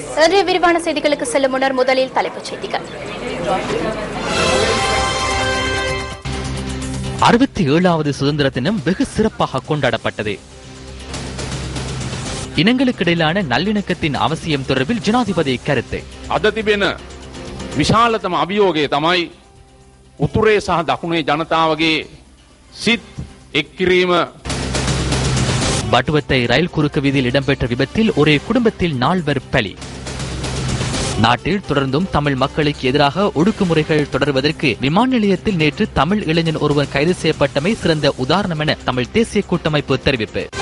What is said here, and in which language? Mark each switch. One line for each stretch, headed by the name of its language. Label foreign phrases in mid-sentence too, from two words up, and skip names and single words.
Tamil: இன்றைய விரிவான செய்திகளுக்கு செல்லும் முன்னர் முதலில் தலைப்புச் செய்திகள். 67வது சுதந்திர தினம் வெகு சிறப்பாக கொண்டாடப்பட்டது. இனங்களுக்கிடையிலான நல்லிணக்கத்தின் அவசியம் தொடர்பில் ஜனாதிபதி கருத்து.
Sinhala: අද තිබෙන විශාලතම අභියෝගය තමයි උතුරේ සහ දකුණේ ජනතාවගේ සිත් එක් කිරීම.
Tamil: பட்டுவத்தை ரயில் குறுக்கு வீதியில் இடம்பெற்ற விபத்தில் ஒரே குடும்பத்தில் 4 பலி. நாட்டில் தொடர்ந்தும் தமிழ் மக்களுக்கு எதிராக ஒடுக்குமுறைகள் தொடர்வதற்கு விமான நிலையத்தில் நேற்று தமிழ் இளைஞன் ஒருவர் கைது செய்யப்பட்டமை சிறந்த உதாரணம் என தமிழ் தேசிய கூட்டமைப்பு தெரிவிப்பு.